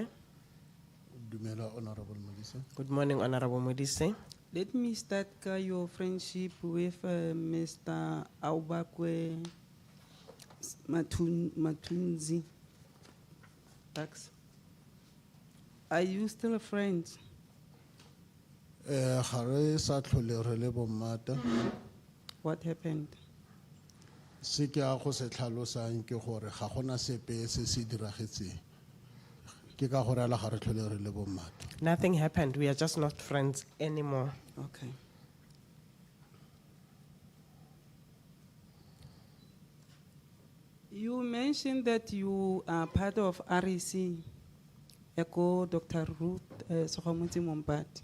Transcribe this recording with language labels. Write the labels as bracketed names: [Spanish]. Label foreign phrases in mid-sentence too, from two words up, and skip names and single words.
[Tswana] Dumela Honorable Modise. [English] Good morning, Honorable Modise. Let me start your friendship with Mr. 𝐬𝐲𝐿𝐫𝐞𝐿 Matunzi. Tax. Are you still friends? [Tswana] Ga re sa tlhole re le bommata. [English] What happened? [Tswana] Se ke a go se tlhalosang ke gore ga gona sepe se se diragetseng. Ke ka gore ala ga re tlhole re le bommata. [English] Nothing happened. We are just not friends anymore. Okay. You mentioned that you are part of 𝐟𝐸𝐫𝐿, Echo Dr. Ruth 𝐬𝐮𝐬𝐫𝐞.